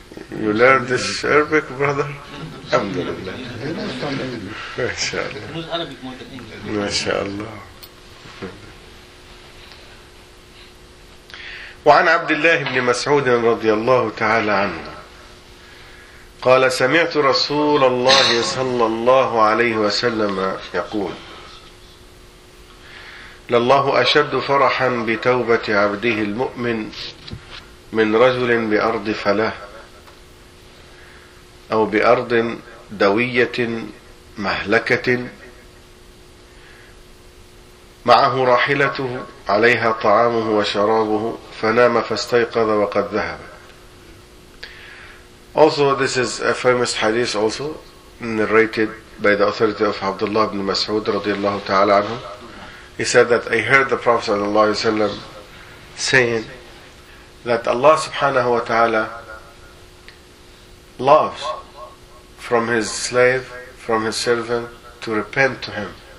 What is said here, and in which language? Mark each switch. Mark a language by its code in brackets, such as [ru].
[en] You learned this Arabic, brother? Alhamdulillah. MashaAllah. Who's Arabic more than English? MashaAllah. [ar] وعن عبد الله بن مسعود رضي الله تعالى عنه قال سمعت رسول الله صلى الله عليه وسلم يقول لله أشد فرحا بتوبة عبده المؤمن من رجل بأرض فلاة أو بأرض دوية مهلكة معه راحلته عليها طعامه وشرابه فنام فاستيقظ وقد ذهب. [en] Also this is a famous hadith also narrated by the authority of Abdullah ibn Mas'ud [ar] رضي الله تعالى عنه. [en] He said that I heard the Prophet صلى الله عليه وسلم saying that Allah subhanahu wa ta'ala loves from his slave, from his servant to repent to him.